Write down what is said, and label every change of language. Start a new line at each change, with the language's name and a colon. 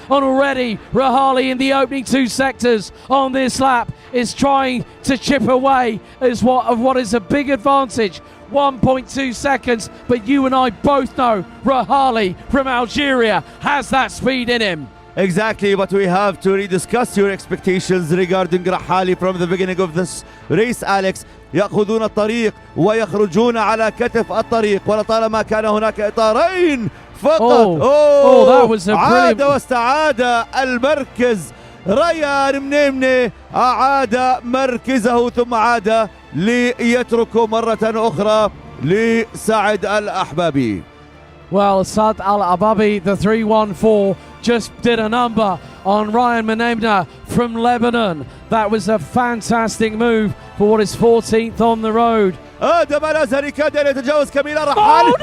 English: And already Rahali in the opening 2 sectors on this lap is trying to chip away of what is a big advantage. 1.2 seconds, but you and I both know Rahali from Algeria has that speed in him. Exactly, but we have to rediscuss your expectations regarding Rahali from the beginning of this race, Alex.
Arabic: يأخذون الطريق ويخرجون على كتف الطريق ولطالما كان هناك إطارين فقط.
English: that was a
Arabic: عاد
English: brilliant...
Arabic: واستعاد المركز. ريان منيمني أعاد مركزه ثم عاد ليترك مرة أخرى لسعد الأحبابي.
English: Well, Saad Al-Ababi, the 314, just did a number on Ryan Menemna from Lebanon. That was a fantastic move for what is 14th on the road.
Arabic: آدم الأزهري كاد أن يتجاوز كميل الرحال.